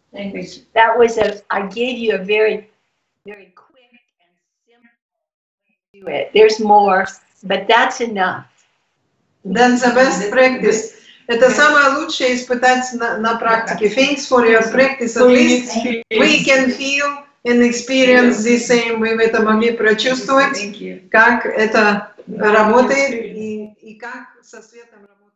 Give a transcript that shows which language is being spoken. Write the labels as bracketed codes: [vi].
[en] That was I gave you a very, very quick and simple way to do it. There's more, but that's enough. That's the best practice. [ru] Это самое лучшее испытать на практике. [en] Thanks for your practice. At least we can feel and experience the same. [ru] Мы это могли прочувствовать, как это работает и как со светом работает.